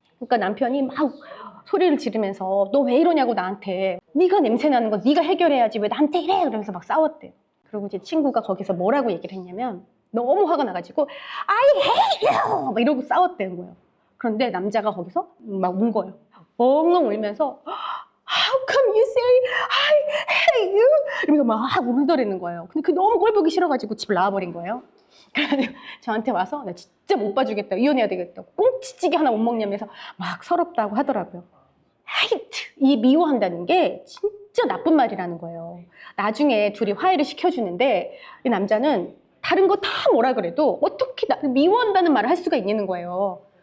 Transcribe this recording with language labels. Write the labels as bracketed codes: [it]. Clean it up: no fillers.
[ko] 그러니까 남편이 막 소리를 지르면서 너 왜 이러냐고 나한테. 네가 냄새나는 거 네가 해결해야지 왜 나한테 이래? 이러면서 막 싸웠대요. 그리고 이제 친구가 거기서 뭐라고 얘기를 했냐면 너무 화가 나가지고 [en] I hate you! [ko] 막 이러고 싸웠대는 거예요. 그런데 남자가 거기서 막 운 거예요. 엉엉 울면서 [en] How come you say I hate you? [ko] 이러면서 막 울더라는 거예요. 근데 그 너무 꼴 보기 싫어가지고 집을 나와버린 거예요. 그래서 저한테 와서 나 진짜 못 봐주겠다. 이혼해야 되겠다. 꽁치찌개 하나 못 먹냐면서 막 서럽다고 하더라고요. hate, 이 미워한다는 게 진짜 나쁜 말이라는 거예요. 나중에 둘이 화해를 시켜주는데 이 남자는 다른 거 다 뭐라 그래도 어떻게 나를 미워한다는 말을 할 수가 있는 거예요.